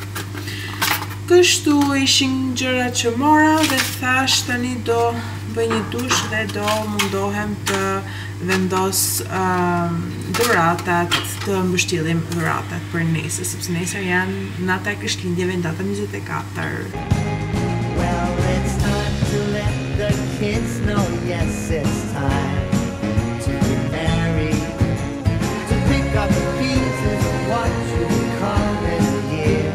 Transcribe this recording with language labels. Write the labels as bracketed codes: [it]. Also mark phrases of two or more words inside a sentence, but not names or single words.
[sq] Kështu ishin gjërat që mora dhe thash tani do bëj një dush dhe do mundohem të vendos dhuratat, të mbështillim dhuratat për nesër, sepse nesër janë nata e Krishtlindjeve, data 24. [en] Well, it's time to let the kids know, yes, it's time to be married, to pick up the pieces of what you call this year.